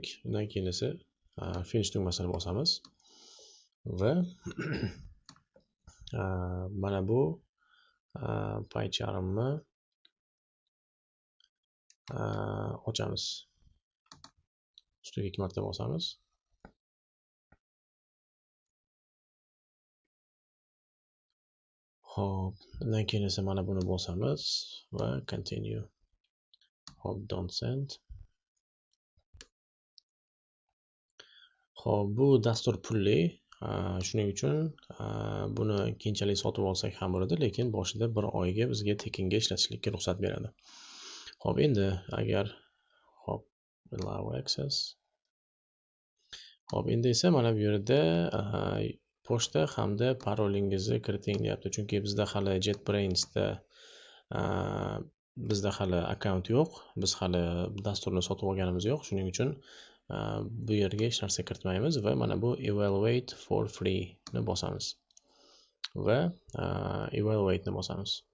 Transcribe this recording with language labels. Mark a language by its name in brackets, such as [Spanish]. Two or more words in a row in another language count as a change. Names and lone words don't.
[Uzbek] Undan keyin esa finish tugmasini bosamiz va mana bu paycharmni ochamiz. Ustiga 2 marta bosamiz. Hop, undan keyin esa mana buni bosamiz va continue. [English] Hop, don't send. [Uzbek] Hop, bu dastur pulli. Shuning uchun buni keyinchalik sotib olsak ham bo'ladi, lekin boshida bir oyga bizga tekinga ishlatishlikka ruxsat beradi. Hop, endi agar hop, [English] allow access. [Uzbek] Hop, endi esa mana bu yerda pochta hamda parolingizni kiriting deyapti. Chunki bizda hali JetBrains'da bizda hali akkaunt yo'q. Biz hali dasturni sotib olganimiz yo'q. Shuning uchun bu yerga hech narsa kiritmaymiz va mana bu [English] evaluate for free [Uzbek] ni bosamiz. Va evaluate ni bosamiz.